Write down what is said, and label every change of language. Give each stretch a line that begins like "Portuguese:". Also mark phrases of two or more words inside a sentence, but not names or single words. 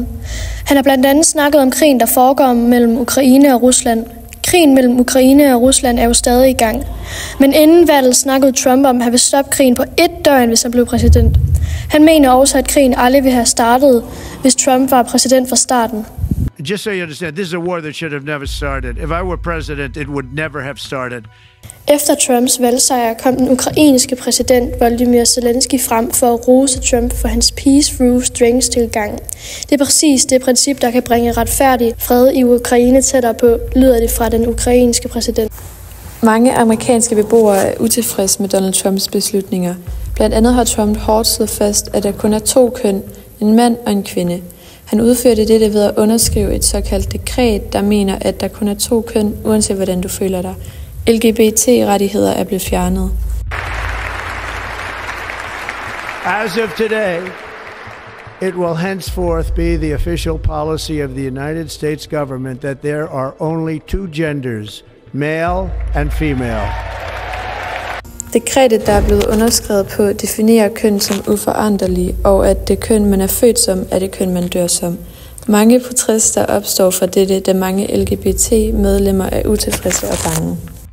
Danish: Han har blandt andet snakket om krigen, der foregår mellem Ukraine og Rusland. Krigen mellem Ukraine og Rusland er jo stadig i gang. Men inden valget snakkede Trump om, at han vil stoppe krigen på 1 døgn, hvis han blev præsident. Han mener også, at krigen aldrig ville have startet, hvis Trump var præsident fra starten.
English: Just so you understand, this is a war that should have never started. If I were president, it would never have started.
Danish: Efter Trumps valgsejr kom den ukrainske præsident Volodymyr Zelensky frem for at rose Trump for hans
English: peace through strength
Danish: tilgang. Det er præcis det princip, der kan bringe retfærdig fred i Ukraine tættere på, lyder det fra den ukrainske præsident. Mange amerikanske beboere er utilfredse med Donald Trumps beslutninger. Blandt andet har Trump hårdt slået fast, at der kun er 2 køn, en mand og en kvinde. Han udførte dette ved at underskrive et såkaldt dekret, der mener, at der kun er 2 køn, uanset hvordan du føler dig. LGBT-rettigheder er blevet fjernet.
English: As of today, it will henceforth be the official policy of the United States government that there are only 2 genders, male and female.
Danish: Dekretet, der er blevet underskrevet på, definerer køn som uforanderlig, og at det køn, man er født som, er det køn, man dør som. Mange protester opstår fra dette, da mange LGBT-medlemmer er utilfredse og bange.